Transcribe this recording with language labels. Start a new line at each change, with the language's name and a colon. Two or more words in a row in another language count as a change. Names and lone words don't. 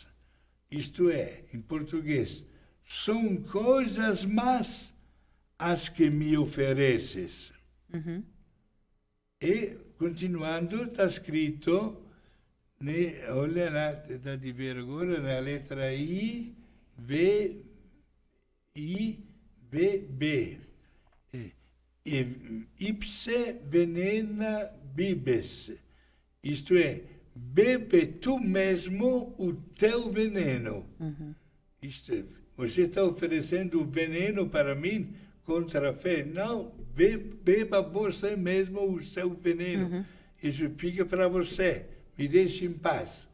Portuguese: Isto é, em português, são coisas más as que me ofereces. E, continuando, está escrito, né, olha lá, dá de ver agora, na letra I, V, B.
Latin: Ipse venena bibes.
Portuguese: Isto é, bebe tu mesmo o teu veneno. Isto, você está oferecendo veneno para mim contra a fé? Não, beba você mesmo o seu veneno. Isso fica para você. Me deixe em paz.